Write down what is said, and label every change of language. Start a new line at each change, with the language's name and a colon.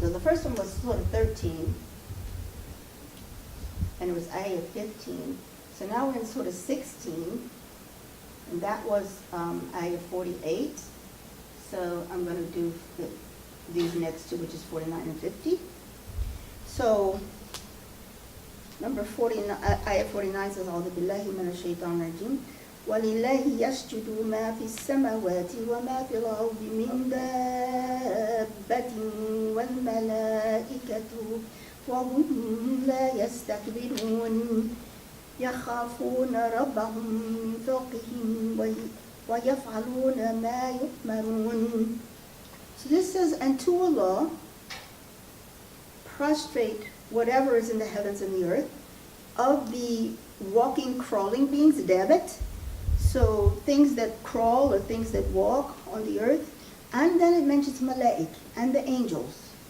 English: So the first one was Surah 13, and it was ayah 15. So now we're in Surah 16, and that was ayah 48. So I'm going to do these next two, which is 49 and 50. So number 49, ayah 49 says,
Arabic: أعوذ بالله من الشيطان الرجيم وَلِلَّهِ يَسْجُدُ مَا فِي السَّمَاوَاتِ وَمَا فِي الْأَرْضِ مِنْ دَابَّةٍ وَالْمَلَائِكَةُ وَهُمْ لَا يَسْتَكْبِرُونَ يَخَافُونَ رَبَّهُمْ مِنْ فَوْقِهِمْ وَيَفْعَلُونَ مَا يُؤْمَرُونَ.
English: So this says, and to Allah prostrate whatever is in the heavens and the earth, of the walking, crawling beings, dabat, so things that crawl or things that walk on the earth, and then it mentions malaik, and the angels.